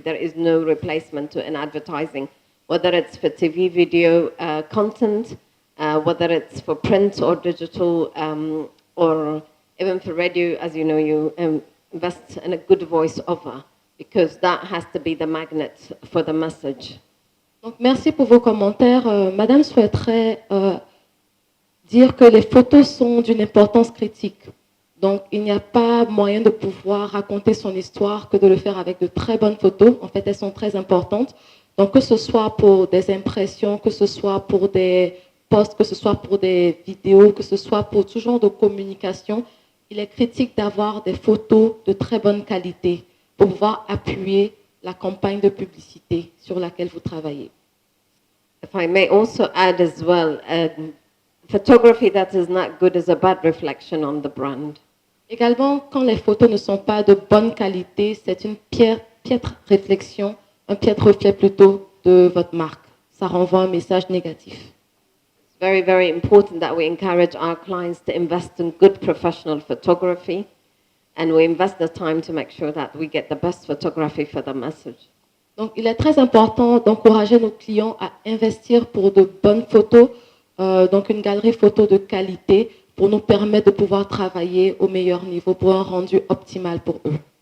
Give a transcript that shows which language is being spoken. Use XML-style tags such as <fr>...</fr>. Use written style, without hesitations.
<en>There is no replacement to in advertising, whether it's for TV, video content, whether it's for print or digital, or even for radio. As you know, you invest in a good voice-over, because that has to be the magnet for the message.</en> <fr>Donc, merci pour vos commentaires. Madame souhaiterait dire que les photos sont d'une importance critique. Donc, il n'y a pas moyen de pouvoir raconter son histoire que de le faire avec de très bonnes photos. En fait, elles sont très importantes. Donc, que ce soit pour des impressions, que ce soit pour des posts, que ce soit pour des vidéos, que ce soit pour tout genre de communication, il est critique d'avoir des photos de très bonne qualité pour pouvoir appuyer la campagne de publicité sur laquelle vous travaillez.</fr> <en>If I may also add as well, photography that is not good is a bad reflection on the brand.</en> <fr>Également, quand les photos ne sont pas de bonne qualité, c'est une piètre réflexion, un piètre reflet plutôt de votre marque. Ça renvoie un message négatif.</fr> <en>It's very, very important that we encourage our clients to invest in good professional photography, and we invest the time to make sure that we get the best photography for the message.</en> <fr>Donc, il est très important d'encourager nos clients à investir pour de bonnes photos, donc une galerie photo de qualité, pour nous permettre de pouvoir travailler au meilleur niveau, pour un rendu optimal pour eux.</fr>